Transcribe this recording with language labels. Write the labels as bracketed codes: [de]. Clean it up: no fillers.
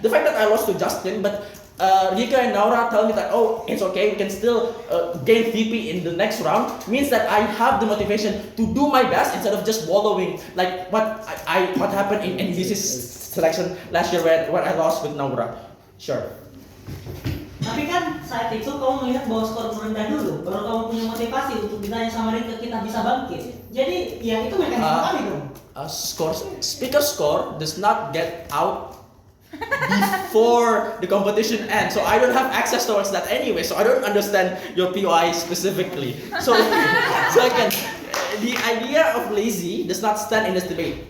[en] The fact that I lost to Justin, but Rika and Naura tell me that it's okay, we can still gain VP in the next round, means that I have the motivation to do my best instead of just wallowing like what happened in NDC selection last year where I lost with Naura. Sure. [id] Tapi kan saat itu kamu melihat bahwa skor rendah dulu, baru kamu punya motivasi untuk ditanya sama Rika kita bisa bangkit. Jadi ya itu mekanisme kami dong. [en] speaker score does not get out before the competition ends. So I don't have access towards that anyway. So I don't understand your POI specifically. So second, the idea of lazy does not stand in this debate.